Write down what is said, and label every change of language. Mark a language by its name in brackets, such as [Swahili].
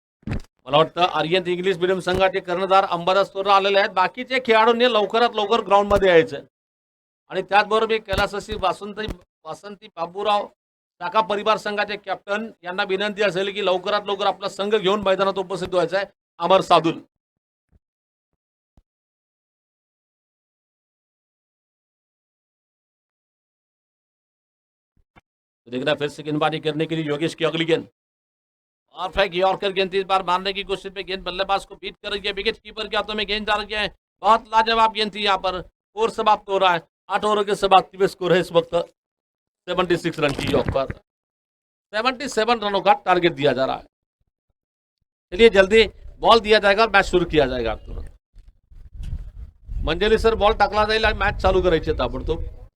[Marathi] मला वाटतं Aryan English medium संघाचे कर्णधार अंबादास तोरण आलेले आहेत, बाकीचे खेळाडूंनी लवकरात लवकर ग्राउंडमध्ये यायचं आणि त्याचबरोबर मी कैलासवासी वासंती बाबूराव टाका परिवार संघाचे कॅप्टन यांना विनंती असेल की लवकरात लवकर आपला संघ घेऊन मैदानात उपस्थित व्हायचा आहे। [Hindi] अमर साधुल देखना फिर से गेंदबाजी करने के लिए योगेश की अगली गेंद और फेंक यॉर्कर गेंद इस बार मारने की कोशिश में गेंद बल्लेबाज को बीट कर रही है, विकेट कीपर के हाथों में गेंद जा रही है। बहुत लाजवाब गेंद थी यहाँ पर, स्कोर समाप्त हो रहा है 8 ओवर के समाप्ति में स्कोर है इस वक्त 76 रन की यॉक पर। 77 रनों का टारगेट दिया जा रहा है। चलिए जल्दी बॉल दिया जाएगा और मैच शुरू किया जाएगा तुरंत। [Marathi] मंजरी सर बॉल टाकला जाईल आणि मॅच चालू करायची ताबडतोब।